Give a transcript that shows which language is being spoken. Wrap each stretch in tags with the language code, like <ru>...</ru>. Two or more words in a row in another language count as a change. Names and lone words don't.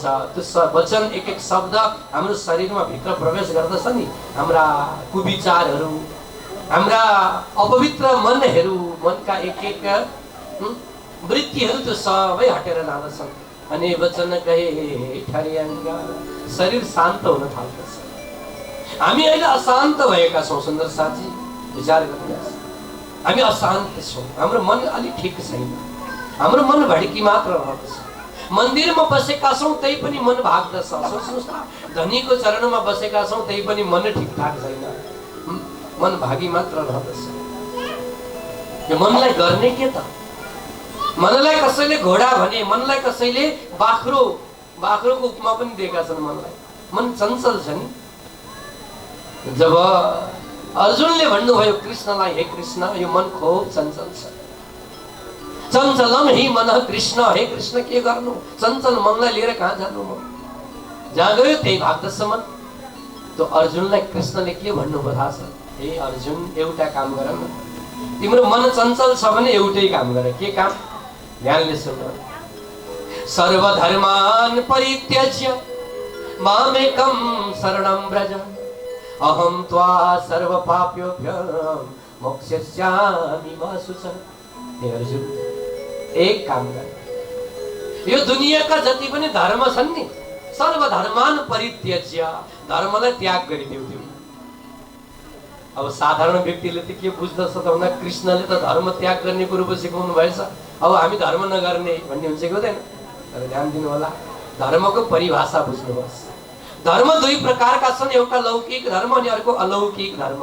<ne>त्यो वचन एक एक शब्द हाम्रो शरीरमा भित्र प्रवेश गर्दछ नि। हाम्रा कुविचारहरू, हाम्रा अपवित्र मनहरू, मनका एक एक वृत्तिहरू त्यो सबै हटेर जाँदछन्। अनि वचन कहे ठरे अंग, शरीर शान्त हुन थाल्दछ। हामी अहिले अशान्त भएका छौँ। सुन्दर साथी, विचार गर्नुहोस्, हामी अशान्त छौँ, हाम्रो मन अलि ठिक छैन, हाम्रो मन भड्की मात्र रहन्छ। मन्दिरमा बसेका छौँ त्यही पनि मन भाग्दछ। सोच्नुहोस् न, धनीको चरणमा बसेका छौँ त्यही पनि मन ठिकठाक छैन, मन भागी मात्र रहँदछ। यो मनलाई गर्ने के त? मनलाई कसैले घोडा भने, मनलाई कसैले बाख्रो, बाख्रोको उपमा पनि दिएका छन् मनलाई। मन चञ्चल छ नि। जब अर्जुनले भन्नुभयो कृष्णलाई, हे कृष्ण यो मन खुब चञ्चल छ,</ne> <sa>चञ्चलम हि मन कृष्ण,</sa> <ne>हे कृष्ण के गर्नु, चञ्चल मनलाई लिएर कहाँ जानु म, जहाँ गयो त्यही भाग्दछ मन। त्यो अर्जुनलाई कृष्णले के भन्नुभयो थाहा छ? हे अर्जुन, एउटा काम गर न, तिम्रो मन चञ्चल छ भने एउटै काम गर। के काम? ध्यानले सुन्नु,</ne> <sa>सर्वधर्मान परित्यज्य मामेकं शरणं व्रज अहम त्वा सर्व पाप्योभ्यः मोक्षयिष्यामि मा शुचः।</sa> <ne>हे अर्जुन, एक काम गर, यो दुनियाँका जति पनि धर्म छन् नि,</ne> <sa>सर्वधर्मान परित्यज्य,</sa> <ne>धर्मलाई त्याग गरिदेऊ तिमी। अब साधारण व्यक्तिले त के बुझ्दछ त भन्दा, कृष्णले त धर्म त्याग गर्ने कुरो पो सिकाउनु भएछ, अब हामी धर्म नगर्ने भन्ने हुन्छ कि हुँदैन? तर ध्यान दिनु होला, धर्मको परिभाषा बुझ्नुहोस्। धर्म दुई प्रकारका छन्, एउटा लौकिक धर्म अनि अर्को अलौकिक धर्म।</ne>